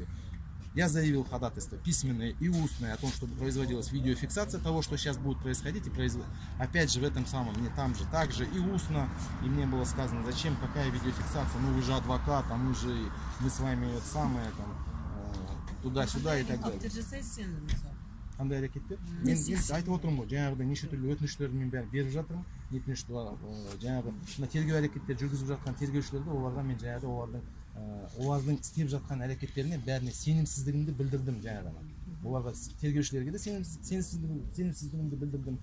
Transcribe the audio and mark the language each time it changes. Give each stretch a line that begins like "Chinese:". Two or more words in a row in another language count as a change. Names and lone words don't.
Russian: Я заявил ходатайство письменное и устное о том, чтобы производилась видеофиксация того, что сейчас будет происходить. И опять же в этом самом, мне там же также и устно. И мне было сказано, зачем, какая видеофиксация, ну вы же адвокат, а мы с вами это самое, там, туда-сюда и так далее.
Kazakh: Қандай әрекеттер? Мен айтып отырмын ғой, жаңағыдай неше түрлі өтініштерді мен бәрін беріп жатырмын. Жаңағы тергеу әрекеттер жүргізіп жатқан тергеушілерді оларға мен жаңағыдай олардың істеп жатқан әрекеттеріне бәріне сенімсіздігімді білдірдім жаңағы. Оларға тергеушілерге де сенімсіздігімді білдірдім.